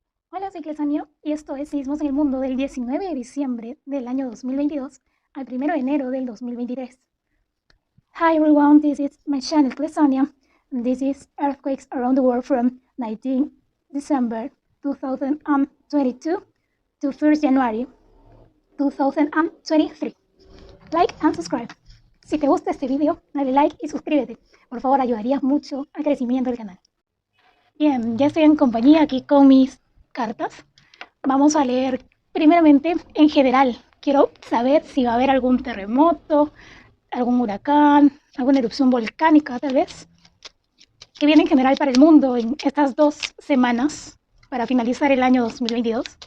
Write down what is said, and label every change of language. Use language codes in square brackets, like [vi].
[es] Hola, soy Clesania y esto es Sismos en el Mundo del 19 de diciembre del año 2022 al 1 de enero del 2023. [en] Hi everyone, this is my channel Clesania. This is earthquakes around the world from 19 December 2022 to 1st January 2023. Like and subscribe. [es] Si te gusta este video, dale like y suscríbete. Por favor, ayudarías mucho al crecimiento del canal. Bien, ya estoy en compañía aquí con mis cartas. Vamos a leer primeramente en general. Quiero saber si va a haber algún terremoto, algún huracán, alguna erupción volcánica tal vez, que viene en general para el mundo en estas 2 semanas para finalizar el año 2022.